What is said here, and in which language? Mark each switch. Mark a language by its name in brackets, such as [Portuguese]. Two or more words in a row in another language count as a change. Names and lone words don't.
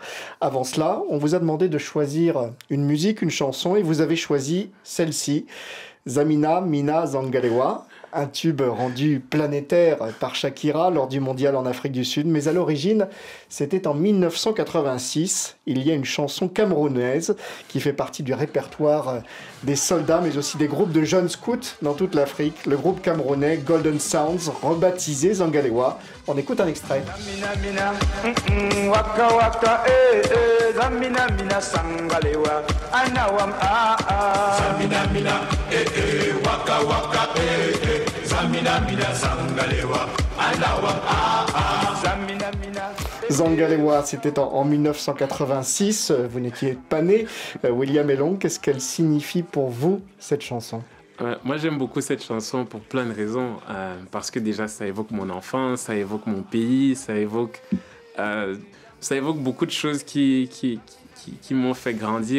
[French] Avant cela, on vous a demandé de choisir une musique, une chanson, et vous avez choisi celle-ci, Zamina Mina Zangalewa, un tube rendu planétaire par Shakira lors du mondial en Afrique du Sud. Mais à l'origine, c'était en 1986. Il y a une chanson camerounaise qui fait partie du répertoire des soldats, mais aussi des groupes de jeunes scouts dans toute l'Afrique. Le groupe camerounais Golden Sounds, rebaptisé Zangalewa. On écoute un extrait. Zamina mina, waka waka, zamina mina Zangalewa, anawam Zamina mina, waka waka, zamina mina Zangalewa, anawam Zamina mina. Zangalewa, c'était en 1986. Vous n'étiez pas né. William Elong, qu'est-ce qu'elle signifie pour vous, cette chanson ? Moi, j'aime beaucoup cette chanson pour plein de raisons. Parce que déjà, ça évoque mon enfance, ça évoque mon pays, ça évoque beaucoup de choses qui m'ont fait grandir.